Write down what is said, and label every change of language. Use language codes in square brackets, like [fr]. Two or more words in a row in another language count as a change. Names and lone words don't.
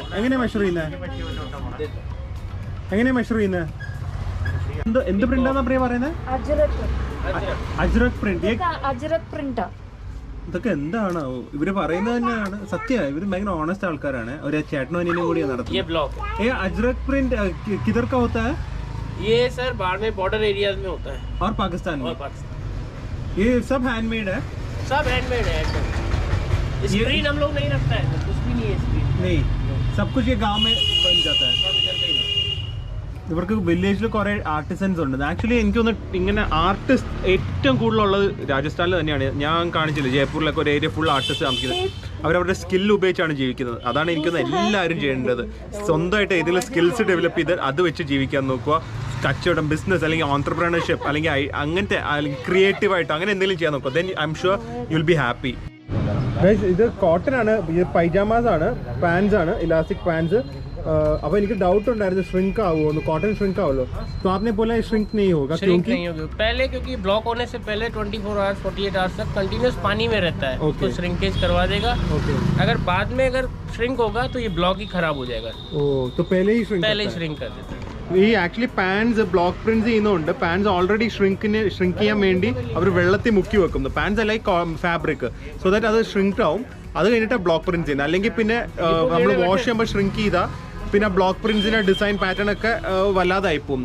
[ml] എങ്ങനെയാ മെഷർ ചെയ്യുന്നത്? എങ്ങനെയാ മെഷർ ചെയ്യുന്നത്? എന്ത് പ്രിന്റാന്നാ പ്രിയ പറയുന്നത്? അജ്രക് പ്രിന്റ്. അജ്രക് പ്രിന്റാ. ഇതൊക്കെ എന്താണ് ഇവര് പറയുന്നത് തന്നെയാണ് സത്യമാണ്. ഇവര് ഭയങ്കര ഓണസ്റ്റ് ആൾക്കാരാണ്. ഒരു ചേട്ടനും അനിയനും കൂടിയാണ് നടത്തുന്നത്. [hi] अजरक प्रिंट किधर का होता है? ये सर बाड़मेर [en] border areas [hi] में होता है और पाकिस्तान में? ये सब हैंडमेड है? सब हैंडमेड है. स्क्रीन हम लोग नहीं रखता है, कुछ भी नहीं है स्क्रीन. नहीं, सब कुछ ये गांव में बन जाता है. सब इधर का ही ना. [ml] ഇവർക്ക് വില്ലേജിൽ കുറെ ആർട്ടിസൻസ് ഉണ്ട്. ആക്ച്വലി എനിക്കൊന്ന് ഇങ്ങനെ ആർട്ടിസ്റ്റ് ഏറ്റവും കൂടുതലുള്ളത് രാജസ്ഥാനിൽ തന്നെയാണ്. ഞാൻ കാണിച്ചില്ല, ജയ്പൂരിലൊക്കെ ഒരു [en] area full artist [ml] താമസിക്കുന്നത്. അവരവരുടെ സ്കിൽ ഉപയോഗിച്ചാണ് ജീവിക്കുന്നത്. അതാണ് എനിക്കൊന്ന് എല്ലാവരും ചെയ്യേണ്ടത്. സ്വന്തമായിട്ട് ഏതെങ്കിലും [en] skills develop [ml] ചെയ്ത് അത് വെച്ച് ജീവിക്കാൻ നോക്കുക. കച്ചവടം, ബിസിനസ് അല്ലെങ്കിൽ ഓൺട്രപ്രണർഷിപ്പ് അല്ലെങ്കിൽ അങ്ങനത്തെ അല്ലെങ്കിൽ ക്രിയേറ്റീവായിട്ട് അങ്ങനെ എന്തെങ്കിലും ചെയ്യാൻ നോക്കുക. [en] then I am sure you will be happy. [ml] ഇത് കോട്ടൺ ആണ്, ഇത് പൈജാമാസ് ആണ്, പാൻസ് ആണ്, [en] elastic pants. [ml] अब എനിക്ക് ഡൗട്ട് ഉണ്ടായിരുന്നു श्रिंक ആവുമോ, [en] cotton shrink [ml] ആവുമല്ലോ. [hi] तो आपने बोला श्रिंक नहीं होगा क्योंकि नहीं होगा पहले, क्योंकि ब्लॉक होने से पहले 24 आवर्स 48 आवर्स तक कंटिन्यूस पानी में रहता है. [en] Okay. [hi] तो श्रिंकेज करवा देगा. ओके. अगर बाद में अगर श्रिंक होगा तो ये ब्लॉक ही खराब हो जाएगा. ഓ तो पहले ही श्रिंक पहले ही श्रिंक कर देता है. [ml] ഈ [en] actually pants block prints [ml] ചെയ്യുന്നുണ്ട്. [en] pants already shrink [ml] ചെയ്യാൻ വേണ്ടി അവർ വെള്ളത്തിൽ മുക്കി വെക്കുന്നു. [en] pants like fabric, so that [ml] അത് ഷ്രിങ്ക് ആവും. അത് കഴിഞ്ഞിട്ട് [en] block print [ml] ചെയ്യുന്നത്. അല്ലെങ്കിൽ പിന്നെ നമ്മൾ വാഷ് ചെയ്യുമ്പോൾ ഷ്രിങ്ക് ചെയ്താൽ പിന്നെ [en] block prints-inte design pattern [ml] ഒക്കെ വല്ലാതായി പോകുന്നു.